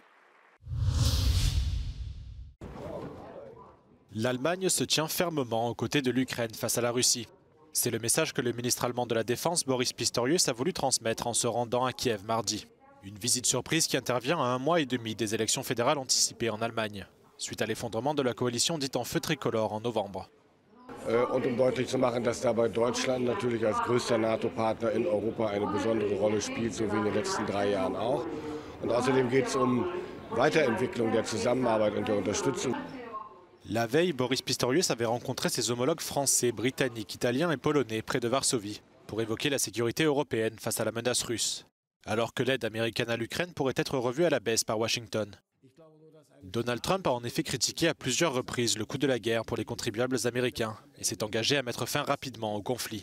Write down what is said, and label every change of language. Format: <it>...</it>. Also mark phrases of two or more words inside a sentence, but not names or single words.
<fr>L'Allemagne se tient fermement aux côtés de l'Ukraine face à la Russie. C'est le message que le ministre allemand de la Défense, Boris Pistorius, a voulu transmettre en se rendant à Kiev mardi. Une visite surprise qui intervient à 1 mois et demi des élections fédérales anticipées en Allemagne, suite à l'effondrement de la coalition dite en feu tricolore en novembre.</fr> <de>Und deutlich zu machen, dass dabei Deutschland natürlich als größter NATO-Partner in Europa eine besondere Rolle spielt, so wie in den letzten 3 Jahren auch. Und außerdem geht es Weiterentwicklung der Zusammenarbeit und der Unterstützung.</de> <fr>La veille, Boris Pistorius avait rencontré ses homologues français, britanniques, italiens et polonais près de Varsovie pour évoquer la sécurité européenne face à la menace russe, alors que l'aide américaine à l'Ukraine pourrait être revue à la baisse par Washington. Donald Trump a en effet critiqué à plusieurs reprises le coût de la guerre pour les contribuables américains et s'est engagé à mettre fin rapidement au conflit.</fr>